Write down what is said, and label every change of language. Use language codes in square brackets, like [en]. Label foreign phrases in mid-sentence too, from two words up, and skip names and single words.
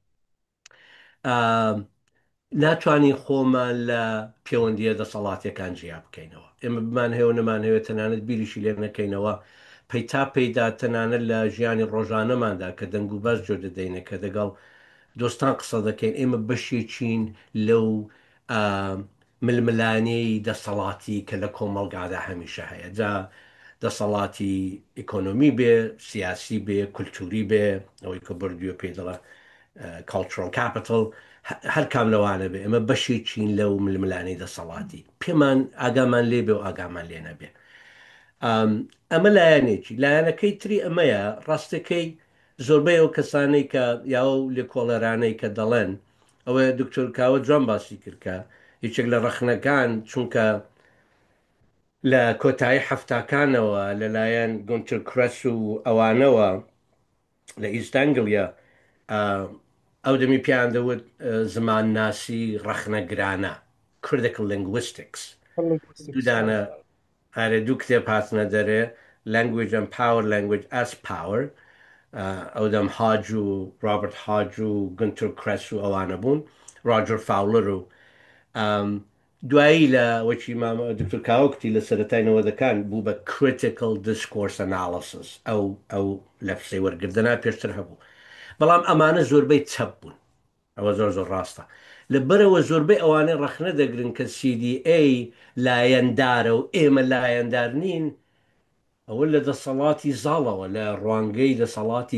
[ckb] ناتوانین خۆمان لە پەیوەندیە دەسەڵاتیەکان جیا بکەینەوە ئێمە بمان هەیە و نەمانەوێت تەنانەت بیریشی لێ نەکەینەوە پەیتا پەیدا تەنانەت لە ژیانی ڕۆژانەماندا کە دەنگ و باس جۆ دەدەینە کە دەگەڵ دۆستان قسە دەکەین ئێمە بەشێکین لەو ململانەی دەسەڵاتی کە لە کۆمەڵگادا هەمیشە هەیە جا دەسەڵاتی ئیکۆنۆمی بێ سیاسی بێ کولتوری بێ ئەوەی کە بردووە پێ دەڵە [en] cultural capital [ckb] هەر کام لەوانە بێ ئەمە بەشێکین لەو ململانەی دەسەڵاتی پێمان ئاگامان لێ بێ و ئاگامان لێ نەبێ ئەمە لایەنێکی لایەنەکەی تری ئەمەیە ڕاستەکەی زۆربەی ئەو کەسانەی کە یاوە لێ کۆڵەرانەی کە دەڵێن ئەوەیە دکتۆر کاوە جوان باسی کردکە هیچێک لە ڕەخنەکان چونکە لە کۆتایی هەفتاکانەوە لەلایەن گونتر کرەس و ئەوانەوە لە ئیستانگلیا ئەو دەمی پیان دەوت زمان ناسی ڕەخنەگرانە [en] critical linguistics [ckb] دوودانە ئارێ دوو کتێب هاتنە دەرێ [en] language and power language as power [ckb] ئەو دەم هاج و ڕابرت هاج و گونتر کرەس و ئەوانە بوون ڕاجر فاولر و دوایی لە وەکی مامە دکتۆر کاوەکتی لە سەرەتاینەوەدەکان بوو بە [en] critical discourse analysis [ckb] ئەو لەفسەی وەرگردنا پێشتر هەبوو بەڵام ئەمانە زۆربەی چەپ بوون ئەوە زۆر زۆر ڕاستە لەبەرەوە زۆربەی ئەوانەی ڕەخنە دەگرن کە CDA لایەندارە و ئێمە لایەندار نین ئەوە لە دەسەڵاتی زاڵەوە لە ڕوانگەی دەسەڵاتی